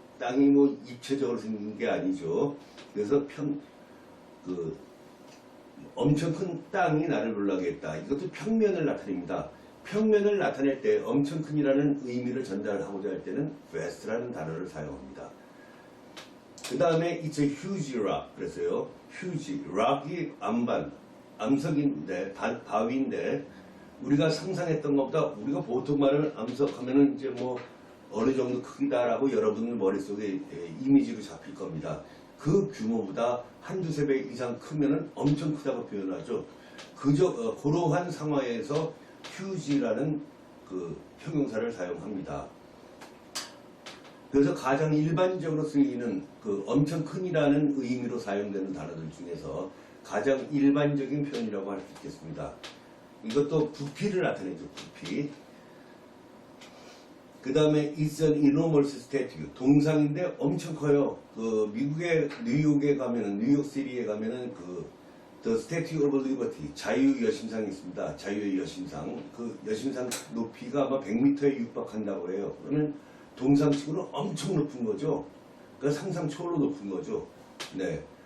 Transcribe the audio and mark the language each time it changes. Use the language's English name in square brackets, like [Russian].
[Korean] 땅이 뭐 입체적으로 생긴 게 아니죠. 그래서 엄청 큰 땅이 나를 놀라게 했다. 이것도 평면을 나타냅니다. 평면을 나타낼 때 엄청 큰이라는 의미를 전달하고자 할 때는 vast라는 단어를 사용합니다. 그 다음에 [English] it's a huge rock [Korean] 그랬어요. huge rock이 암석인데 바위인데 우리가 상상했던 것보다 우리가 보통 말하는 암석하면은 이제 뭐 어느 정도 크기다라고 여러분들 머릿속에 이미지로 잡힐 겁니다. 그 규모보다 한두세 배 이상 크면은 엄청 크다고 표현하죠. 그러한 상황에서 huge라는 그 형용사를 사용합니다. 그래서 가장 일반적으로 쓰이는 그 엄청 큰이라는 의미로 사용되는 단어들 중에서 가장 일반적인 표현이라고 할 수 있겠습니다. 이것도 부피를 나타내죠. 부피. 그 다음에 [English] It's an enormous statue. [Korean] 동상인데 엄청 커요. 그 미국의 뉴욕에 가면은 뉴욕시티에 가면은 The Statue of Liberty 자유 여신상이 있습니다. 자유의 여신상. 그 여신상 높이가 아마 100m에 육박한다고 해요. 그러면 동상치고는 엄청 높은 거죠. 그러니까 상상 초월로 높은 거죠. 네.